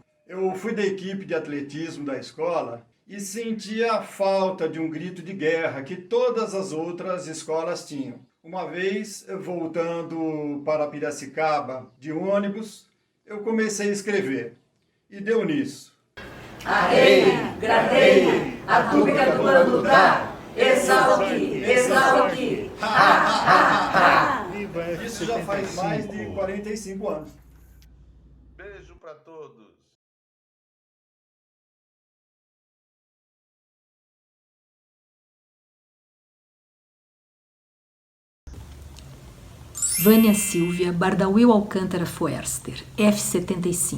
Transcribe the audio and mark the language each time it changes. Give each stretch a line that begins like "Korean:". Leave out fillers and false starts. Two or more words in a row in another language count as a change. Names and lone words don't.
Portuguese: Eu fui da equipe de atletismo da escola e sentia a falta de um grito de guerra que todas as outras escolas tinham. Uma vez, voltando para Piracicaba de ônibus, eu comecei a escrever e deu nisso. Arrei, gradei, a pública do Bandudá, exalque, exalque, ha, ha, ha. Isso já faz mais de 45 anos. Beijo para todos. Vânia Silvia Bardawil Alcântara Foerster, F75.